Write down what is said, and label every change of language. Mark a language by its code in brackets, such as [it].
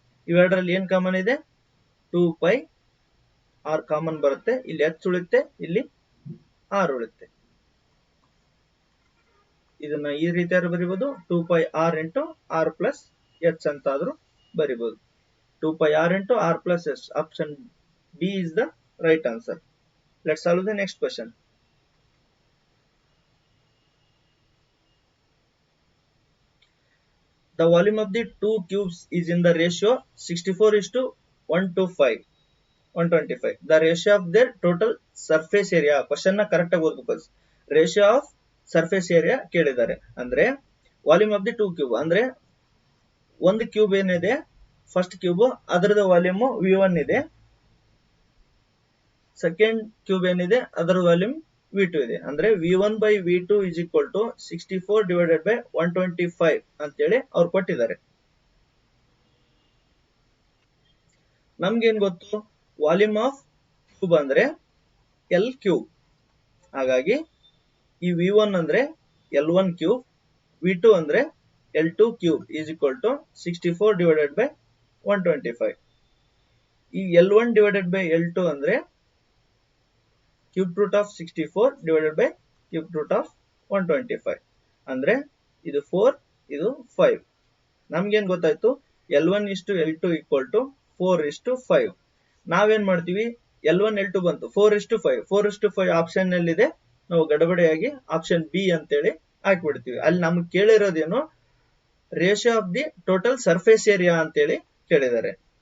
[kn] ಇವೆರಡರಲ್ಲಿ ಏನ್ ಕಾಮನ್ ಇದೆ, 2πr common ಬರುತ್ತೆ. ಇಲ್ಲಿ h ಉಳಿತೆ, ಇಲ್ಲಿ r ಉಳಿತೆ. ಇದನ್ನ ಈ ರೀತಿಯಾಗಿ ಬರೀಬಹುದು, 2πr into r plus h ಅಂತ ಆದ್ರೂ ಬರೀಬಹುದು. [en] 2πr into r plus s. Option B is the right answer. Let's solve the next question. The volume of the two cubes is in the ratio 64:125. The ratio of their total surface area. [kn] Question na correct ಆಗಿ ಓದಬೇಕು. [en] Ratio of surface area [kn] ಕೇಳಿದ್ದಾರೆ. ಅಂದ್ರೆ [en] volume of the two cube [kn] ಅಂದ್ರೆ ಒಂದು cube ಏನಿದೆ first cube ಅದರದ volume V1 ಇದೆ, second cube ಏನಿದೆ ಅದರ ವಾಲ್ಯೂಮ್ V2 ಇದೆ. ಅಂದ್ರೆ [en] V1 by V2 is equal to 64 divided by 125 [kn] ಅಂತೇಳಿ ಅವ್ರು ಕೊಟ್ಟಿದ್ದಾರೆ. ನಮ್ಗೇನ್ ಗೊತ್ತು, ವಾಲ್ಯೂಮ್ ಆಫ್ ಕ್ಯೂಬ್ ಅಂದ್ರೆ L ಕ್ಯೂಬ್. ಹಾಗಾಗಿ ಈ V1 ಅಂದ್ರೆ L1 ಕ್ಯೂಬ್, V2 ಅಂದ್ರೆ L2 cube [en] is equal to 64 divided by 125. [kn] ಈ L1 divided by L2 ಅಂದ್ರೆ cube root of 64 divided by cube root of 125. ಅಂದ್ರೆ ಇದು 4, ಇದು 5. ನಮ್ಗೇನ್ ಗೊತ್ತಾಯ್ತು, L1 ಇಷ್ಟು L2 equal to 4:5. ನಾವೇನ್ ಮಾಡ್ತೀವಿ, L1 L2 ಬಂತು, 4:5. 4:5 ಆಪ್ಷನ್ ನಲ್ಲಿದೆ, ನಾವು ಗಡಬಡಿಯಾಗಿ ಆಪ್ಷನ್ ಬಿ ಅಂತೇಳಿ ಹಾಕ್ಬಿಡ್ತೀವಿ. ಅಲ್ಲಿ ನಮ್ಗೆ ಕೇಳಿರೋದೇನು, [en] ratio of the total surface area [kn] ಅಂತೇಳಿ ಕೇಳಿದ್ದಾರೆ.